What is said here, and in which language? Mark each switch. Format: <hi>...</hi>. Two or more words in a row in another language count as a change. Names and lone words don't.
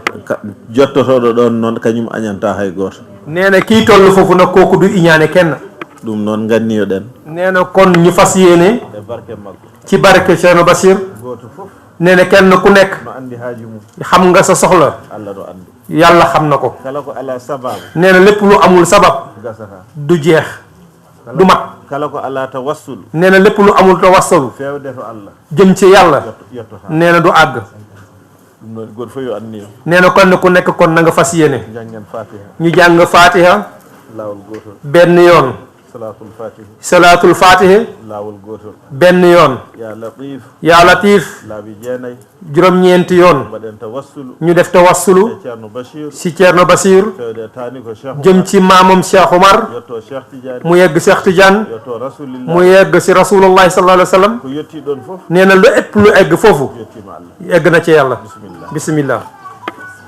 <ff>jottotoɗo ɗon noon kañum añanta hay goto.</ff> <wo>nee na kii toll foofu nag kooku du iñaane kenn.</wo> <ff>ɗum noon ganniyoɗen.</ff> <wo>nee na kon ñu fas yéene.</wo> <ff>e barke makko.</ff> <wo>ci barke Ceerno Bachir.</wo> <ff>gooto fof.</ff> <wo>nee na kenn ku nekk.</wo> <ff>no andi haaji mum.</ff> <wo>xam nga sa soxla.</wo> <ff>Allah do andi.</ff> <wo>yàlla xam na ko.</wo> <ff>kala ko ala sabab.</ff> <wo>nee na lépp lu amul sabab.</wo> <ff>gasata.</ff> <wo>du jeex. du mat.</wo> <ff>kala ko ala tawassul.</ff> <wo>nee na lépp lu amul tawassul.</wo> <ff>feewde to Allah.</ff> <wo>jëm ci yàlla. nee na du àgg.</wo> <ff>ɗum noon goto fof yo anniyo.</ff> <wo>nee na kon ku nekk kon na nga fas yéene. jàngeen Fatiha. ñu jàng Fatiha.</wo> <ff>laawol gootol.</ff> <wo>benn yoon. salaatul Fatiha. salaatul Fatiha.</wo> <ff>laawol gootol.</ff> <wo>benn yoon.</wo> <ar>yaa Latif. yaa Latif.</ar> <ff>laabi jeenay.</ff> <wo>juróom-ñeenti yoon.</wo> <ff>mbaɗen tawassulu.</ff> <wo>ñu def tawassulu. Ceerno Bachir. si Ceerno Bachir.</wo> <ff>feewde taani ko Cheikh Oumar.</ff> <wo>jëm ci maamam</wo> <ff>Cheikh Oumar. yottoo Cheikh Tidiane.</ff> <wo>mu yegg</wo> <ff>Cheikh Tidiane. yottoo Rasulillah.</ff> <wo>mu yegg si Rasulullahi sallallahu alayhi wa sallam.</wo> <ff>ku yetti ɗon fof.</ff> <wo>nee na lu ëpp lu egg foofu. yettima Allah. egg na ci yàlla. bismillah.</wo>